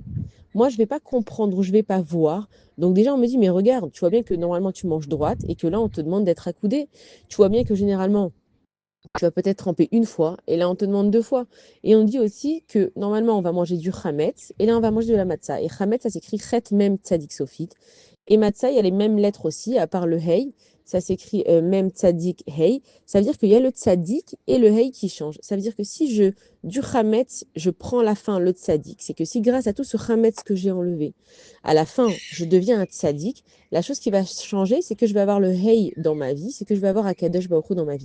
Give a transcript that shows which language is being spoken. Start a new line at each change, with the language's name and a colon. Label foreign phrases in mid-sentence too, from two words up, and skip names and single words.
French: Moi, je ne vais pas comprendre ou je ne vais pas voir. Donc déjà, on me dit, mais regarde, tu vois bien que normalement tu manges droite et que là, on te demande d'être accoudé. Tu vois bien que généralement, tu vas peut-être tremper une fois et là, on te demande deux fois. Et on dit aussi que normalement, on va manger du chametz et là, on va manger de la matzah. Et chametz, ça s'écrit
Hebrew: חית מם צדי סופית.
French: Et matzah, il y a les mêmes lettres aussi, à part le hey. Ça s'écrit même
Hebrew: צדי הא.
French: Ça veut dire qu'il y a le tzadik et le hey qui changent. Ça veut dire que si du chametz, je prends la fin, le tzadik, c'est que si grâce à tout ce chametz que j'ai enlevé, à la fin, je deviens un tzadik, la chose qui va changer, c'est que je vais avoir le hey dans ma vie, c'est que je vais avoir
Hebrew: הקדוש ברוך הוא
French: dans ma vie.